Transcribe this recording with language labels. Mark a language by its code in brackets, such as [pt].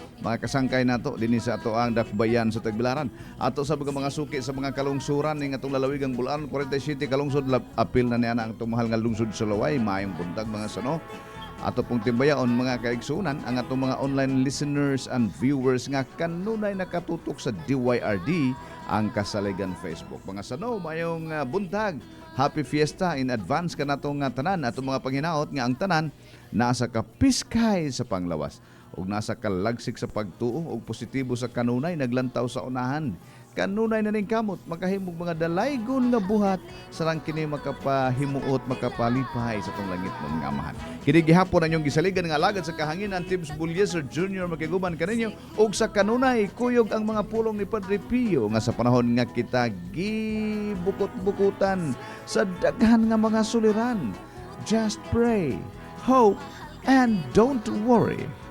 [ceb] Mga kasangkay nato dinhi sa ato ang dakbayan sa Tagbilaran. Ato sa mga suki sa mga kalungsuran ning atong lalawigang Bulacan 47 kalungsod apil na niya ang tumahal nga lungsod sa Laway. Maayong buntag mga sano. Ato pong timbayaon mga kaigsunan ang atong mga [en] online listeners and viewers [ceb] nga kanunay nakatutok sa DYRD ang Kasaligan Facebook. Mga sano, mayong buntag. [en] Happy Fiesta in advance [ceb] kanatong tanan atong mga panghinaot nga ang tanan nasa kapiskay sa panglawas ug nasa kalagsik sa pagtuo ug positibo sa kanunay naglantaw sa unahan. Kanunay na ning kamot makahimog mga dalaygon nga buhat sarang kini makapahimuot makapalipay sa tong langit mo nga amahan. Kini gihapon ang inyong gisaligan nga alagad sa kahanginan Tibbs Bulyeser Jr. makiguban kaninyo ug sa kanunay kuyog ang mga pulong ni Padre Pio nga sa panahon nga kita gibukot-bukutan sa daghan nga mga suliran. [en] Just pray, hope, and don't worry.